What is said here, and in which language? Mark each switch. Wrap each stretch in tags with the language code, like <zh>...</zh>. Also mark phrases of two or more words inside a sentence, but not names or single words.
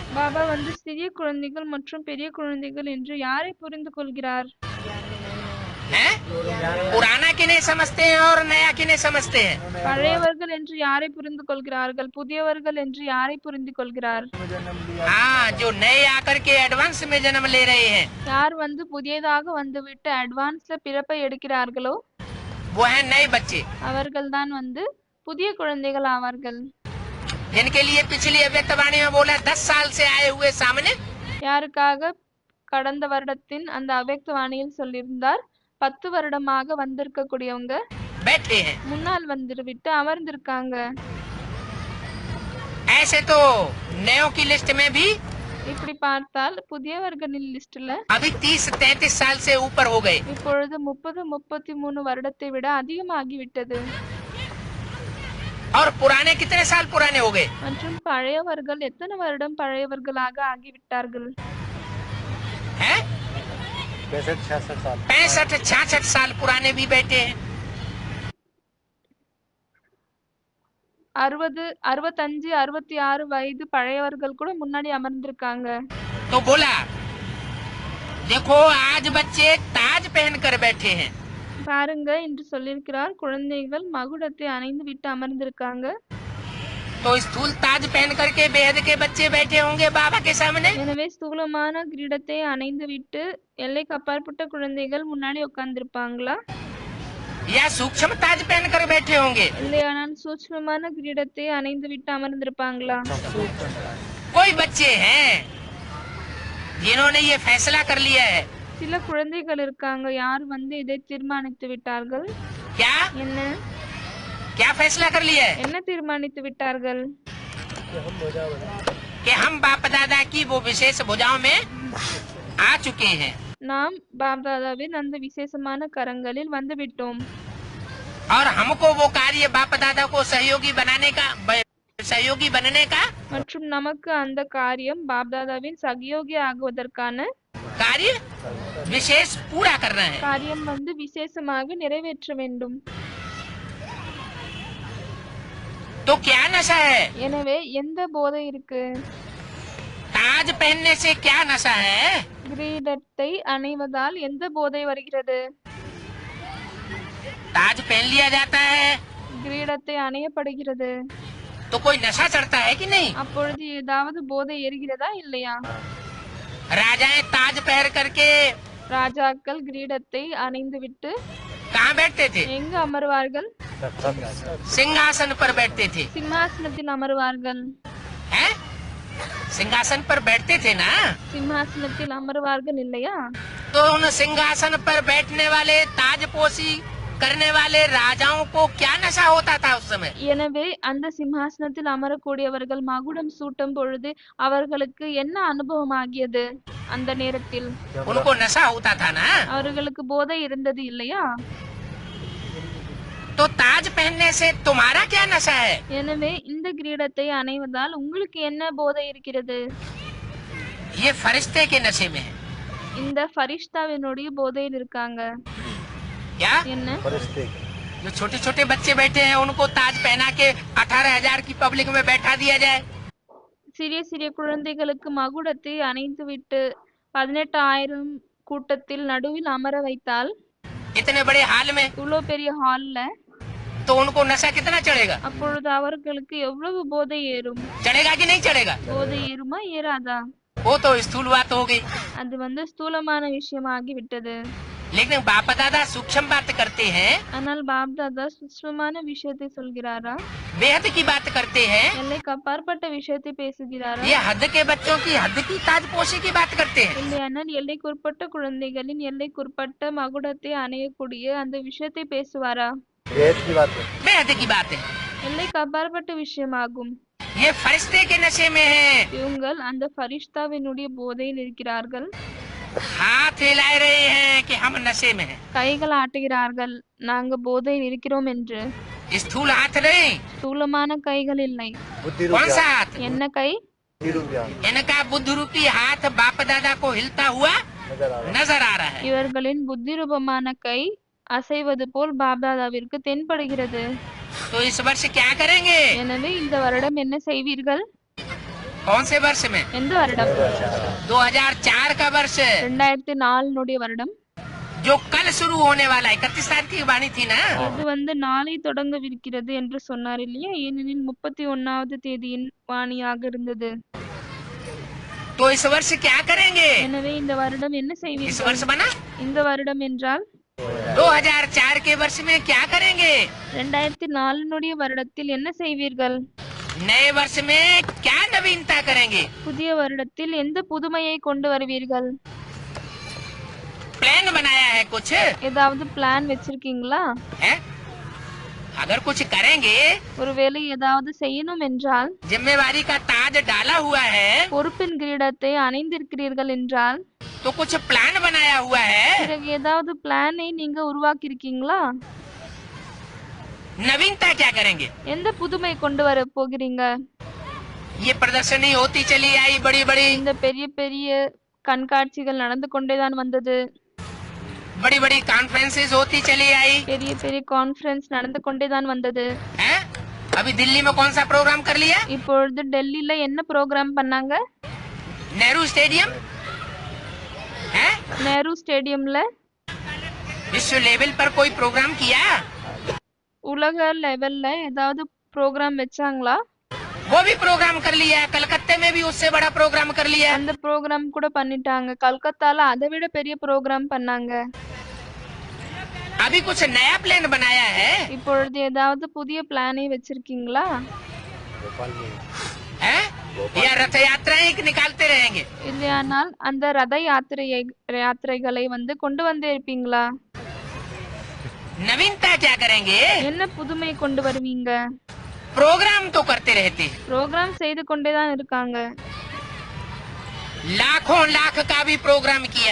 <ta>பாபா வந்து சிறிய குழந்தைகள் மற்றும் பெரிய குழந்தைகள் என்று யாரை புரிந்து கொள்கிறார்?</ta> <hi>हैं? पुराना किन्हें समझते हैं और नया किन्हें समझते हैं?</hi> <ta>பழையவர்கள் என்று யாரை புரிந்து கொள்கிறார்கள்? புதியவர்கள் என்று யாரை புரிந்து கொள்கிறார்?</ta> <hi>हाँ, जो नए आकर के एडवांस में जन्म ले रहे हैं</hi> <ta>யார் வந்து புதியதாக வந்துவிட்டு அட்வான்ஸ்ல பிறப்பை எடுக்கிறார்களோ</ta> <hi>वो हैं नए बच्चे,</hi> <ta>அவர்கள்தான் வந்து புதிய குழந்தைகள் ஆவார்கள்.</ta> <hi>जिनके लिए पिछली अव्यक्तवाणी में बोला 10 साल से आए हुए सामने</hi> <ta>யாருக்காக கடந்த வருடத்தின் அந்த அவ்யக்த வாணியில் சொல்லியிருந்தார், 10 வருடமாக வந்திருக்கக்கூடியவங்க</ta> <hi>बैठे हैं।</hi> <ta>முன்னால் வந்துவிட்டு அமர்ந்திருக்காங்க.</ta> <hi>ऐसे तो नयों की लिस्ट में भी</hi> <ta>இப்படி பார்த்தால் புதியவர்களின் லிஸ்ட்ல</ta> <hi>अभी 30-33 साल से ऊपर हो गए।</hi> <ta>இப்பொழுது 30-33 வருடத்தை விட அதிகமாகிவிட்டது.</ta> <hi>और पुराने कितने साल पुराने हो गए?</hi> <ta>மற்றும் பழையவர்கள் எத்தனை வருடம் பழையவர்களாக ஆகிவிட்டார்கள்?</ta> <hi>हैं? 65-66 साल 65-66 साल पुराने भी बैठे हैं।</hi> <ta>60, 65, 66 வயது பழையவர்கள் கூட முன்னாடி அமர்ந்திருக்காங்க.</ta> <hi>तो बोला देखो आज बच्चे ताज पहनकर बैठे हैं।</hi> <ta>பாருங்க, என்று சொல்லியிருக்கிறார், குழந்தைகள் மகுடத்தை அணிந்து விட்டு அமர்ந்திருக்காங்க.</ta> <hi>तो स्थूल ताज पहन करके बेहद के बच्चे बैठे होंगे बाबा के सामने।</hi> <ta>எனவே ஸ்தூலமான கிரீடத்தை அணிந்து விட்டு எல்லைக்கு அப்பாற்பட்ட குழந்தைகள் முன்னாடி உட்கார்ந்திருப்பாங்களா?</ta> <hi>या सूक्ष्म ताज पहन कर बैठे होंगे।</hi> <ta>இல்லையானால் சூட்சுமமான கிரீடத்தை அணிந்து விட்டு அமர்ந்திருப்பாங்களா?</ta> <hi>कोई बच्चे हैं जिन्होंने ये फैसला कर लिया है।</hi> <ta>சில குழந்தைகள் இருக்காங்க, யார் வந்து இதை தீர்மானித்து விட்டார்கள்.</ta> <hi>क्या</hi> <ta>என்ன?</ta> <hi>क्या फैसला कर लिया है</hi> <ta>என்ன தீர்மானித்து விட்டார்கள்?</ta> <hi>कि हम बाप दादा की वो विशेष भुजाओं में आ चुके हैं</hi> <ta>நாம் பாப்தாதாவின் அந்த விசேஷமான கரங்களில் வந்துவிட்டோம்.</ta> <hi>और हमको वो कार्य बाप दादा को सहयोगी बनने का</hi> <ta>மற்றும் நமக்கு அந்த காரியம் பாப்தாதாவின் சகயோகி ஆகுவதற்கான</ta> <hi>कार्य विशेष पूरा करना है।</hi> <ta>காரியம் வந்து விசேஷமாக நிறைவேற்ற வேண்டும்.</ta> <hi>तो क्या नशा है?</hi> <ta>எனவே எந்த போதை இருக்கு?</ta> <hi>ताज पहनने से क्या नशा है?</hi> <ta>கிரீடத்தை அணிவதால் எந்த போதை வருகிறது?</ta> <hi>ताज पहन लिया जाता है</hi> <ta>கிரீடத்தை அணியப்படுகிறது,</ta> <hi>तो कोई नशा चढ़ता है कि नहीं?</hi> <ta>அப்பொழுது ஏதாவது போதை ஏறுகிறதா இல்லையா?</ta> <hi>राजाएं ताज पहन करके</hi> <ta>ராஜாக்கள் கிரீடத்தை அணிந்துவிட்டு</ta> <hi>कहाँ बैठते थे?</hi> <ta>எங்கு அமர்வார்கள்?</ta> <hi>सिंहासन पर बैठते थे।</hi> <ta>சிம்மாசனத்தில் அமர்வார்கள்.</ta> <hi>हैं? सिंहासन पर बैठते थे ना?</hi> <ta>சிம்மாசனத்தில் அமர்வார்கள் இல்லையா?</ta> <hi>तो उन सिंहासन पर बैठने वाले ताजपोशी करने वाले राजाओं को क्या नशा होता था उस समय?</hi> <ta>எனவே அந்த சிம்மாசனத்தில் அமரக்கூடியவர்கள் மகுடம் சூட்டும் பொழுது அவர்களுக்கு என்ன அனுபவம் ஆகியது? அந்த நேரத்தில்</ta> <hi>उनको नशा होता था ना?</hi> <ta>அவர்களுக்கு போதை இருந்தது இல்லையா?</ta> <hi>तो ताज पहनने से तुम्हारा क्या नशा है?</hi> <ta>எனவே இந்த கிரீடத்தை அணிவதால் உங்களுக்கு என்ன போதை இருக்கிறது?</ta> <hi>ये फरिश्ते के नशे में है।</hi> <ta>இந்த ஃபரிஷ்தாவினுடைய போதையில் இருக்காங்க.</ta> <hi>क्या?</hi> <ta>என்ன?</ta> <hi>फरिश्ते जो छोटे छोटे बच्चे बैठे हैं उनको ताज पहना के 18,000 की पब्लिक में बैठा दिया जाए।</hi> <ta>சிறிய சிறிய குழந்தைகளுக்கு மகுடத்தை அணிந்துவிட்டு 18,000 கூட்டத்தில் நடுவில் அமர வைத்தால்</ta> <hi>इतने बड़े हाल में</hi> <ta>இவ்வளோ பெரிய ஹால்ல</ta> <hi>तो उनको नशा कितना चढ़ेगा?</hi> <ta>அப்பொழுது அவர்களுக்கு எவ்வளவு போதை ஏறும்?</ta> <hi>चढ़ेगा कि नहीं चढ़ेगा?</hi> <ta>போதை ஏறுமா ஏறாதா?</ta> <hi>वो तो स्थूल बात हो गई।</hi> <ta>அது வந்து ஸ்தூலமான விஷயமாகி விட்டது.</ta> <hi>लेकिन बाप दादा सूक्ष्म बात करते हैं,</hi> <ta>ஆனால் பாப்தாதா சூக்ஷ்மமான விஷயத்தை சொல்கிறாரா?</ta> <hi>बेहद की बात करते हैं।</hi> <ta>எல்லைக்கு அப்பாற்பட்ட விஷயத்தை பேசுகிறாரா?</ta> <hi>ये हद के बच्चों की हद की ताजपोशी की बात करते हैं।</hi> <ta>இல்லையானால் எல்லைக்குட்பட்ட குழந்தைகளின் எல்லைக்குட்பட்ட மகுடத்தை அணையக்கூடிய அந்த விஷயத்தை பேசுவாரா?</ta> <hi>बेहद की बात है। बेहद की बात है।</hi> <ta>எல்லைக்கு அப்பாற்பட்ட விஷயமாகும்.</ta> <hi>ये फरिश्ते के नशे में है।</hi> <ta>இவங்கள் அந்த ஃபரிஷ்தாவினுடைய போதையில் இருக்கிறார்கள்.</ta> <hi>हाथ हिला रहे हैं कि हम नशे में हैं।</hi> <ta>கைகள் ஆட்டுகிறார்கள், நாங்க போதையில் இருக்கிறோம் என்று.</ta> <hi>स्थूल हाथ नहीं,</hi> <ta>ஸ்தூலமான கைகள் இல்லை.</ta> <hi>बुद्धि कौन रूप सा हाथ?</hi> <ta>என்ன கை?</ta> <hi>ज्ञान इनका बुद्ध रूपी हाथ बाप दादा को हिलता हुआ नजर आ रहा है।</hi> <ta>இவர்களின் புத்தி ரூபமான கை அசைவது போல் பாப்தாதாவிற்கு தென்படுகிறது.</ta> <hi>तो इस वर्ष क्या करेंगे?</hi> <ta>எனவே இந்த வருடம் என்ன செய்வீர்கள்?</ta> <hi>कौन से वर्ष में?</hi> <ta>எந்த வருடம்?</ta> <hi>2004 का वर्ष,</hi> <ta>2004 வருடம்.</ta> <hi>जो कल शुरू होने वाला है। 31 तारीख की वाणी थी ना?</hi> <ta>இது வந்து நாளை தொடங்கவிருக்கிறது என்று சொன்னார் இல்லையா? ஏனெனில் 31வது தேதியின் வாணியாக இருந்தது.</ta> <hi>तो इस वर्ष क्या करेंगे?</hi> <ta>எனவே இந்த வருடம் என்ன</ta> <hi>इस</hi> <ta>செய்வீர்கள்?</ta> <hi>वर्ष बना</hi> <ta>இந்த வருடம் என்றால்</ta> <hi>2004 के वर्ष में क्या करेंगे?</hi> <ta>2004 வருடத்தில் என்ன செய்வீர்கள்?</ta> <hi>नए वर्ष में क्या नवीनता करेंगे?</hi> <ta>புதிய வருடத்தில் எந்த புதுமையை கொண்டு வருவீர்கள்?</ta> <hi>प्लान बनाया है कुछ</hi> <ta>ஏதாவது பிளான் வச்சிருக்கீங்களா?</ta> <hi>है? अगर कुछ करेंगे,</hi> <ta>ஒருவேளை ஏதாவது செய்யணும் என்றால்,</ta> <hi>जिम्मेवारी का ताज डाला हुआ है,</hi> <ta>பொறுப்பின் கிரீடத்தை அணிந்திருக்கிறீர்கள் என்றால்,</ta> <hi>तो कुछ प्लान बनाया हुआ है।</hi> <ta>பிறகு ஏதாவது பிளானை நீங்க உருவாக்கி இருக்கீங்களா?</ta> <hi>नवीनता क्या करेंगे?</hi> <ta>எந்த புதுமை கொண்டு வர போகிறீங்க?</ta> <hi>ये प्रदर्शनी होती चली आई बड़ी बड़ी</hi> <ta>இந்த பெரிய பெரிய கண்காட்சிகள் நடந்து கொண்டேதான் வந்தது.</ta> <hi>बड़ी बड़ी कॉन्फ्रेंसेस होती चली आई</hi> <ta>பெரிய பெரிய கான்ஃபரன்ஸ் நடந்து கொண்டேதான் வந்தது.</ta> <hi>है? अभी दिल्ली में कौन सा प्रोग्राम कर लिया?</hi> <ta>இப்பொழுது டெல்லியில என்ன ப்ரோக்ராம் பண்ணாங்க?</ta> <hi>नेहरू स्टेडियम है?</hi> <ta>நேரு ஸ்டேடியம்ல</ta> <hi>विश्व लेवल पर कोई प्रोग्राम किया?</hi> <ta>உலக லெவல்ல ஏதாவது ப்ரோக்ராம் வச்சாங்களா?</ta> <hi>वो भी प्रोग्राम कर लिया। कलकत्ते में भी उससे बड़ा प्रोग्राम कर लिया।</hi> <ta>அந்த ப்ரோக்ராம் கூட பண்ணிட்டாங்க. கல்கத்தால அதை விட பெரிய ப்ரோக்ராம் பண்ணாங்க.</ta> <hi>अभी कुछ नया प्लान बनाया है?</hi> <ta>இப்பொழுது ஏதாவது புதிய பிளானை வச்சிருக்கீங்களா?</ta> <hi>भोपाल में है? या रथ यात्राएं निकालते रहेंगे?</hi> <ta>இல்லையானால் அந்த ரத யாத்திரைகளை வந்து கொண்டு வந்தே இருப்பீங்களா?</ta> <hi>नवीनता क्या करेंगे?</hi> <ta>என்ன புதுமை கொண்டு வருவீங்க?</ta> <hi>प्रोग्राम तो करते रहते हैं,</hi> <ta>ப்ரோக்ராம் செய்து கொண்டே தான் இருக்காங்க.</ta> <hi>लाखों लाख का भी प्रोग्राम किया,</hi>